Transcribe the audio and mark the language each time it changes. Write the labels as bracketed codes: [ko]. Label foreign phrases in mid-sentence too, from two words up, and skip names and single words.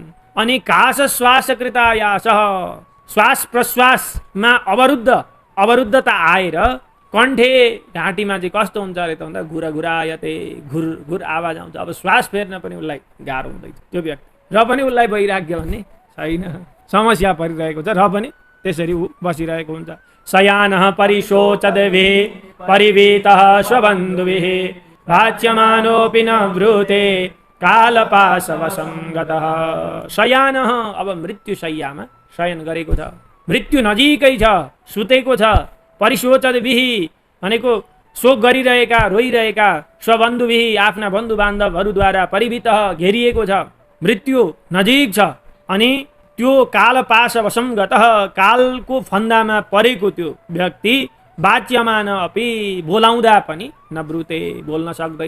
[ne] अनि [sa] काश श्वासकृतायासः [ne] श्वास प्रश्वासमा अवरुद्धता आएर कण्ठे घाँटीमा चाहिँ कस्तो हुन्छ अरे त भन्दा घुरघुरायते, घुर घुर आवाज आउँछ। अब श्वास फेर्न पनि उसलाई गाह्रो हुँदैछ त्यो व्यक्ति, र पनि उसलाई वैराग्य भन्ने छैन, समस्या परिरहेको छ, र पनि त्यसरी ऊ बसिरहेको हुन्छ। [sa] शयानः परिशोचद्भिः परिवीतः स्वबन्धुभिः भाच्यमानोऽपि न ब्रूते कालपाशवसङ्गतः। [ne] शयानः अब मृत्युशय्यामा शयन गरेको छ, मृत्यु नजिकै छ, सुतेको छ। परिशोचद्भिः भनेको शोक गरिरहेका रोइरहेका, स्वबन्धुभिः आफ्ना बन्धु बान्धवहरूद्वारा परिवीतः घेरिएको छ, मृत्यु नजिक छ। अनि त्यो कालपाशवसङ्गतः कालको फन्दामा परेको त्यो व्यक्ति [sa] वाच्यमान अपि [ne] बोलाउँदा पनि नब्रुते बोल्न सक्दैन।